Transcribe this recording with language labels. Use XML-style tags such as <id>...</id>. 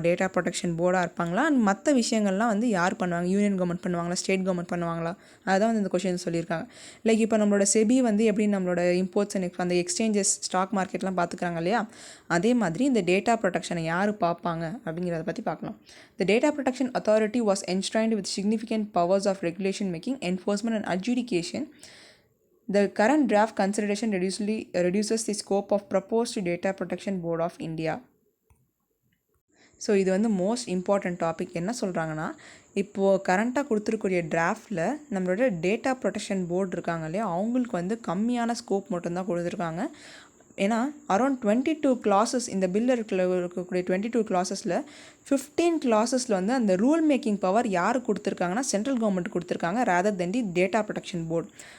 <ta>Data protection போர்டாக இருப்பாங்களா? And மற்ற விஷயங்கள்லாம் வந்து யார் பண்ணுவாங்க? யூனியன் கவர்மெண்ட் பண்ணுவாங்களா? ஸ்டேட் கவர்மெண்ட் பண்ணுவாங்களா? அதுதான் வந்து இந்த கொஷின் சொல்லியிருக்காங்க. லைக் இப்போ நம்மளோட செபி வந்து எப்படி நம்மளோட இம்போர்ட்ஸ் அண்ட் அந்த எக்ஸ்சேஞ்சஸ் ஸ்டாக் மார்க்கெட்லாம் பார்த்துக்கிறாங்க இல்லையா? அதே மாதிரி இந்த டேட்டா ப்ரொடெக்ஷனை யார் பார்ப்பாங்க அப்படிங்கிறத பற்றி பார்க்கலாம்.</ta> <en>The Data Protection Authority was enshrined with significant powers of regulation making, enforcement and adjudication. The current draft consideration reduces the scope of proposed Data Protection Board of India.</en> <ta>So இது வந்து most important topic. என்ன சொல்கிறாங்கன்னா, இப்போது கரண்ட்டாக கொடுத்துருக்கூடிய டிராஃப்டில் நம்மளோட data protection board இருக்காங்க இல்லையா, அவங்களுக்கு வந்து கம்மியான ஸ்கோப் மட்டும்தான் கொடுத்துருக்காங்க. ஏன்னா அரௌண்ட் 22 கிளாஸஸ் இந்த பில்லில் இருக்கக்கூடிய 22 கிளாஸஸில் 15 கிளாஸஸில் வந்து அந்த ரூல் மேக்கிங் பவர் யார் கொடுத்துருக்காங்கன்னா சென்ட்ரல் கவர்மெண்ட் கொடுத்துருக்காங்க,</ta> <en>Rather than the data protection board.</en>